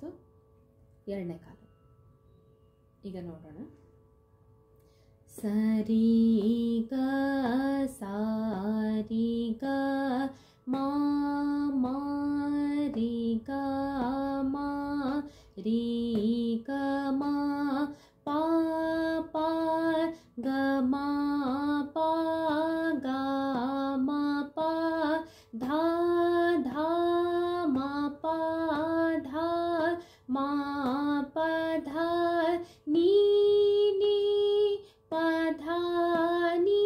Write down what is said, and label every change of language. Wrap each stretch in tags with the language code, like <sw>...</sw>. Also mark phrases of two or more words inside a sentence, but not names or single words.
<kn>2ನೇ ಕಾಲ ಈಗ ನೋಡೋಣ. ಸರಿ ಗ ಸಾರಿ ಗ ಮಾ ಮಾ ರೀ ಗ ಮಾ ರೀ ಗ ಮಾ ಪಾ ಪಾ ಗ ಮಾ ಪಾ ಗ ಮಾ ಪಾ ಧಾ ಧಾ ಮಾ ಪಾ ಧಾ ಮಾ ಪ ಧಾ ನೀ ನೀ ಪ ಧಾ ನೀ</kn>